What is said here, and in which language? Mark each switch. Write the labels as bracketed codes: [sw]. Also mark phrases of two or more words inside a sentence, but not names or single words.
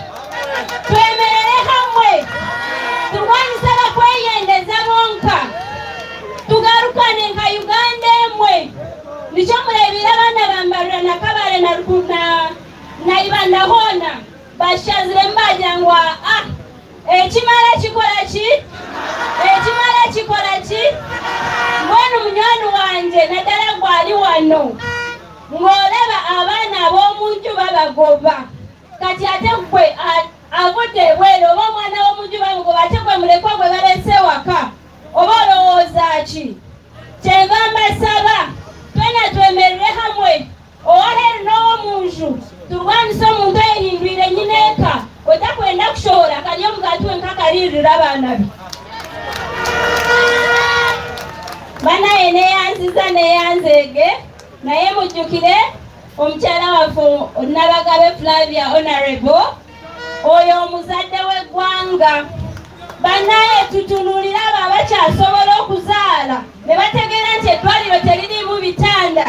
[nyn] turwanyise abakweyendeza bonka tugarukane nka Uganda emwe nikyo murebire abaana bambarira na Kabale na Ibanda hona bashazire mbagira ngo ekimala kikola ki mbwenu munywani wanje [lg] naddala gwali wano ng'olaba abaana ab'omuntu babagoba kati ate gwe avudde ebweru oba omwana w'omuntu bamugoba ate gwe mulekwa gwe balese waka oba olowooza ki kyenva mbasaba [nyn] twena twemerere hamwe owaheru n'owomuntu turwanise omuntu eyehindwire nyineeka otakwenda kushobora kali omugati wenka kalirira abaana be [lg] banaye neyanzeege naye mujjukire omukyala waffe Nabagabe Flavia Honorable oyo omuzadde w'eggwanga banaye tutunulira abo abakyasobola okuzaala ne bategeera nti eddwaliro teririmu bitanda